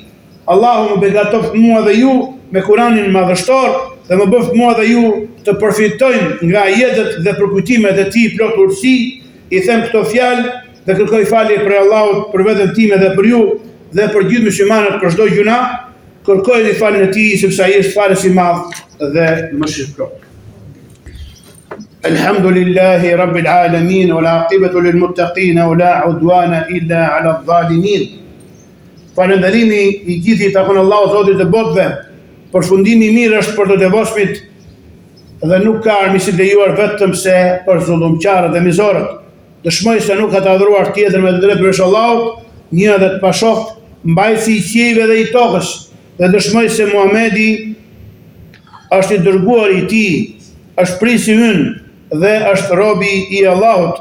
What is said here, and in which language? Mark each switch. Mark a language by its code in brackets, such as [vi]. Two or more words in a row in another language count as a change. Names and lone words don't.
[sq] Allahu më begatoft mua dhe ju me Kur'anin madhështor dhe më bëft mua dhe ju të përfitojnë nga jetët dhe përkujtimet e tij plot urtësi. I them këto fjalë dhe kërkoj falje për Allahut për veten time dhe për ju dhe për gjithë muslimanët për çdo gjuna. Kërkojeni faljen e tij sepse ai është falës i madh dhe mëshirshëm. [ar] الحمد لله رب العالمين والعاقبة للمتقين ولا عدوان إلا على الظالمين. [sq] Falënderimi i gjithë i takon Allahut Zotit të botëve. Përfundimi i mirë është për të devotshmit dhe nuk ka armiqësi të lejuar vetëm se për zullumqtarët dhe mizorët. Dëshmoj se nuk ka të adhuruar tjetër me të drejtë përveç Allahut, një dhe të pashoft, mbajtësi i qiejve dhe i tokës, dhe dëshmoj se Muhamedi është i dërguar i tij, është prisi ynë dhe është robi i Allahut.